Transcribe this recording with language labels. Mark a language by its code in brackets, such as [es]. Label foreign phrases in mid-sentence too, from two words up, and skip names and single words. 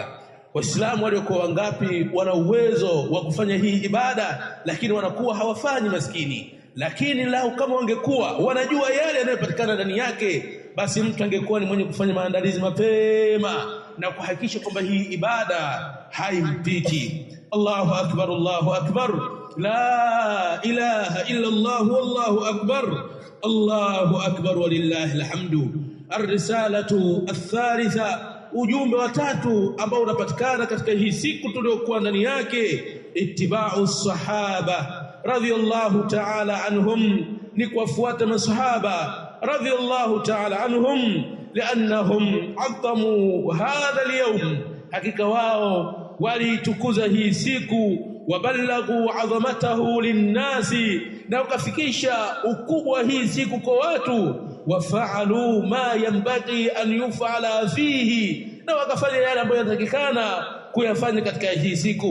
[sw] Waislamu waliokuwa wangapi wana uwezo wa kufanya hii ibada, lakini wanakuwa hawafanyi maskini. Lakini lau kama wangekuwa wanajua yale yanayopatikana ndani yake, basi mtu angekuwa ni mwenye kufanya maandalizi mapema na kuhakikisha kwamba hii ibada haimpiti. [ar] الله أكبر الله أكبر لا إله إلا الله والله أكبر الله أكبر ولله الحمد. الرسالة الثالثة, [sw] ujumbe wa 3 ambao unapatikana katika hii siku tuliyokuwa ndani yake, ittiba'u [ar] الصحابة رضي الله تعالى عنهم, [sw] ni kuwafuata masahaba [ar] رضي الله تعالى عنهم, لأنهم عظموا هذا اليوم, [sw] hakika wao walitukuza hii siku, [ar] وبلغوا عظمته للناس, [sw] na ukafikisha ukubwa hii siku kwa watu, [ar] وفعلوا ما ينبغي أن يفعل فيه, [sw] na wakafanya yale ambayo yanatakikana kuyafanya katika hii siku.